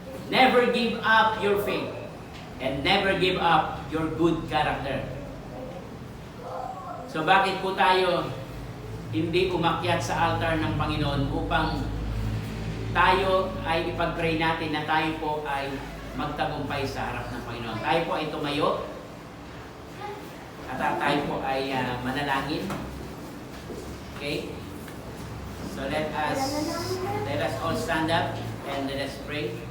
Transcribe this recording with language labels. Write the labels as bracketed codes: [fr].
[en] Never give up your faith. And never give up your good character. [tl] So bakit po tayo hindi umakyat sa altar ng Panginoon upang tayo ay ipag-pray natin na tayo po ay magtagumpay sa harap ng Panginoon. Tayo po ay tumayo at tayo po ay manalangin. [en] Okay? So let us all stand up and let us pray.